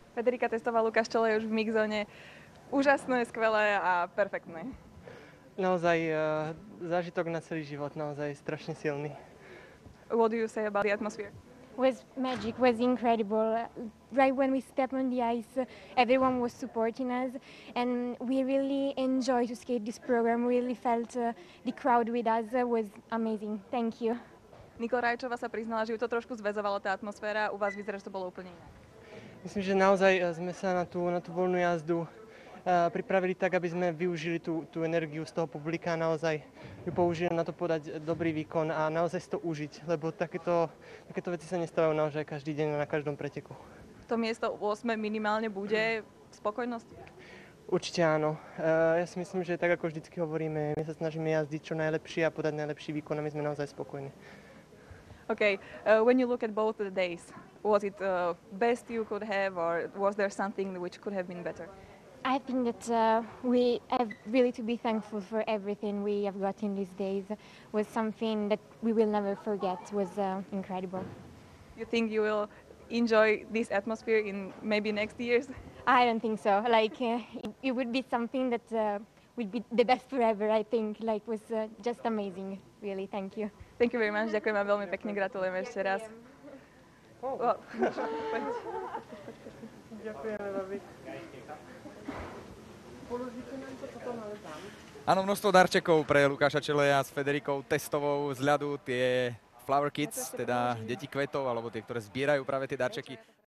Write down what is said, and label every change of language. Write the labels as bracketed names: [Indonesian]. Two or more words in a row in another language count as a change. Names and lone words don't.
[Slovak] Federika testoval Lukáš Čelej už v mixzone. Úžasné, skvelé a perfektné. Naozaj zážitok na celý život, naozaj strašne silný. [English] What do you say about the atmosphere? Was magic, was incredible. Right when we stepped on the ice, everyone was supporting us, and we really enjoyed to skate this program. We really felt the crowd with us was amazing. Thank you. [Slovak] Nikol Rajčová sa priznala, že ju to trošku zväzovala tá atmosféra. U vás vyzerá, že to bolo úplne inak. Myslím, že naozaj sme sa na tú voľnú jazdu pripravili tak, aby sme využili tú energiu z toho publika, naozaj ju použili na to podať dobrý výkon a naozaj si to užiť, lebo takéto veci sa nestávajú naozaj každý deň na každom preteku. To miesto 8 minimálne bude spokojnosť? Určite áno. Ja si myslím, že tak ako vždycky hovoríme, my sa snažíme jazdiť čo najlepšie a podať najlepší výkon a my sme naozaj spokojní. [English] Okay, when you look at both the days, was it best you could have or was there something which could have been better? I think that we have really to be thankful for everything we have got in these days. Was something that we will never forget. Was incredible. You think you will enjoy this atmosphere in maybe next years? I don't think so. Like it would be something that would be the best forever. I think like was just amazing. Really, thank you. Thank you very much. [Slovak] Ďakujem vám veľmi pekne, gratulujeme ešte raz. Ďakujeme veľmi. Áno, množstvo darčekov pre Lukáša Čeleja s Federikou Testovou z ľadu, tie Flower Kids, teda deti kvetov, alebo tie, ktoré zbierajú práve tie darčeky.